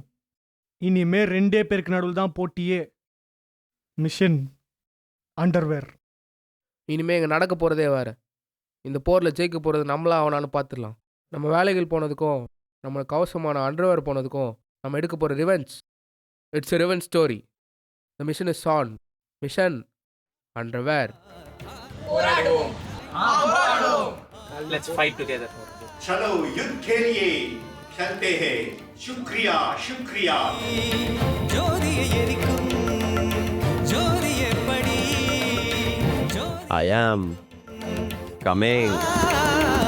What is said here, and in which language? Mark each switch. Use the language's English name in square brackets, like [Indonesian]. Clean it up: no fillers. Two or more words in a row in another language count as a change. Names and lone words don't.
[Tamil] இனிமே 2 பேருக்கு நடுவில் தான் போட்டியே. [English] mission underwear. [Tamil] இனிமேல் இங்கே நடக்க போகிறதே வேறு. இந்த போரில் ஜெயிக்க போகிறது நம்மளா அவனான்னு பார்த்துடலாம். நம்ம வேலைகள் போனதுக்கும் நம்ம கவசமான அண்டர்வேர் போனதுக்கும் நம்ம எடுக்க போகிற ரிவெஞ்ச். [English] It's a revenge story. The mission is on. Mission underwear. Let's fight together. [Hindi] चलो युद्ध के लिए चलते हैं. शुक्रिया शुक्रिया. [Tamil] ஜோதியை எரிக்கும் ஜோதியை படி [English] I am coming.